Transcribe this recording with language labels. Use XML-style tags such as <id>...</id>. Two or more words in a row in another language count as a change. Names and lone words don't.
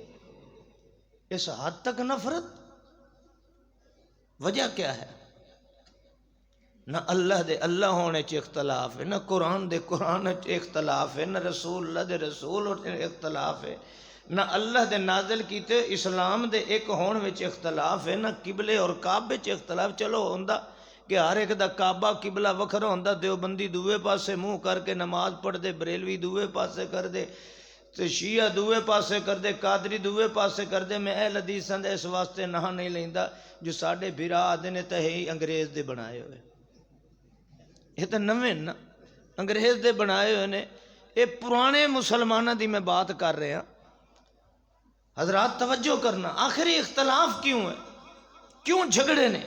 <ur>اس حد تک نفرت، وجہ کیا ہے؟</ur> <pa>نہ اللہ دے اللہ ہونے چ اختلاف ہے، نہ قرآن دے قرآن چ اختلاف ہے، نہ رسول اللہ دے رسول ہونے اختلاف ہے، نہ اللہ دے نازل کیتے اسلام دے ایک ہون وچ اختلاف ہے، نہ قبلے اور کعبے چ اختلاف۔ چلو ہوندا کہ ہر ایک دا کعبہ قبلہ وکھرا ہوندا، دیوبندی دوے پاسے منہ کر کے نماز پڑھ دے، بریلوی دوے پاسے کر دے، تے شیعہ دوے پاسے کر دے، قادری دوے پاسے کر دے۔ میں اہل حدیث دے اس واسطے نہ نہیں لیندا جو ساڈے بھرا آدھے نے تے ہی انگریز دے بنائے ہوئے، یہ تو نویں نا انگریز دے بنائے ہوئے نے،</pa> <ur>یہ پرانے مسلمانوں کی میں بات کر رہا. حضرات توجہ کرنا، آخر یہ اختلاف کیوں ہے، کیوں جھگڑے نے؟</ur>